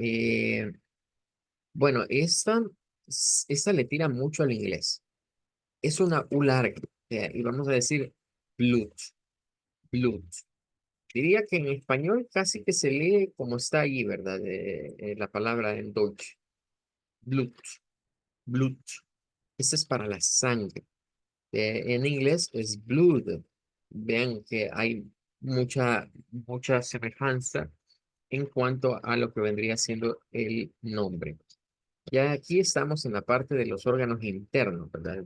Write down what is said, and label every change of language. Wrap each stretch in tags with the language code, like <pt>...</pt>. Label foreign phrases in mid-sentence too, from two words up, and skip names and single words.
<es>Bueno, esta le tira mucho al inglés. Es una U larga, y vamos a decir blut, blut. Diría que en español casi que se lee como está ahí, ¿verdad? La palabra en Deutsch. Blut, blut. Esta es para la sangre. En inglés es blood. Vean que hay mucha semejanza en cuanto a lo que vendría siendo el nombre. Ya aquí estamos en la parte de los órganos internos, ¿verdad?</es>